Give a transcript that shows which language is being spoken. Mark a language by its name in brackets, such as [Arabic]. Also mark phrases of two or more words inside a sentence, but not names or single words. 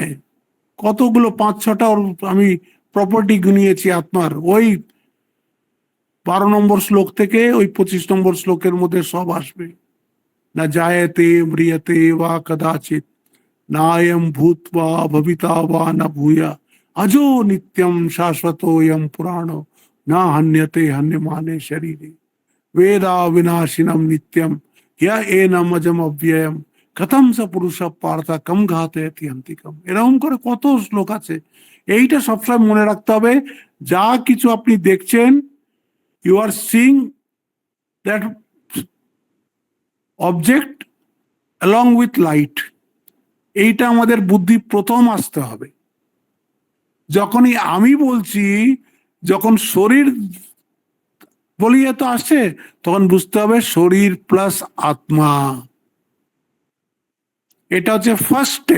[Bangla] কতগুলো 5-6টা আমি প্রপার্টি গুনিয়েছি আত্মার, ওই 12 নম্বর শ্লোক থেকে ওই 25 নম্বর শ্লোকের মধ্যে সব আসবে। [Sanskrit] না জায়তে ম্রিয়তে বা কদাচিৎ, নায়ম ভূত্বা ভবিতা বা না ভূয়া, अजो नित्यम शाश्वतोयम पुराणो ना हन्यते हन्यमाने शरीरे, वेदा विनाशिनम नित्यम या एनम अजम अव्ययम कथम स पुरुष पार्थ कम घातयति अंतिकम। [Bangla] এরকম করে কত শ্লোক আছে। এইটা সবসময় মনে রাখতে হবে। যা কিছু আপনি দেখছেন, [English] you are seeing that object along with light. [Bangla] এইটা আমাদের বুদ্ধি প্রথম আসতে হবে। যখনই আমি বলছি, যখন শরীর বলি এত আসছে, তখন বুঝতে হবে শরীর প্লাস আত্মা। এটা হচ্ছে [English] first step.